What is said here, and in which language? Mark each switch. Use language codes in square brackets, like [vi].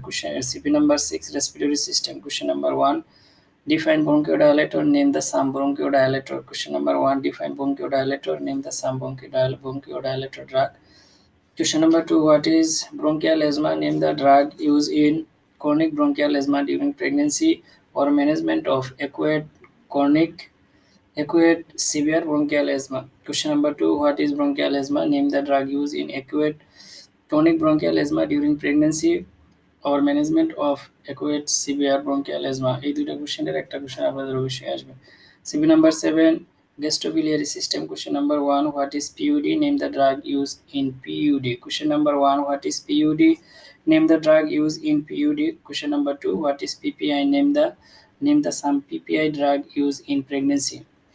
[en] Question CP number 6, respiratory system. Question number 1, define bronchodilator, name the some bronchodilator. Question number 1, define bronchodilator, name the some bronchodilator drug. Question number 2, what is bronchial asthma? Name the drug used in chronic bronchial asthma during pregnancy or management of acute chronic acute severe bronchial asthma. Question number 2, what is bronchial asthma? Name the drug used in acute chronic bronchial asthma during pregnancy or management of acute severe bronchial asthma. [bn] এই দুইটা কোশ্চেনের একটা question আপনাদের অবশ্যই আসবে। [en] CB number 7, gastrobiliary system. Question number 1, what is PUD? Name the drug used in PUD. Question number 1, what is PUD? Name the drug used in PUD. Question number 2, what is PPI? Name the some PPI drug used in pregnancy.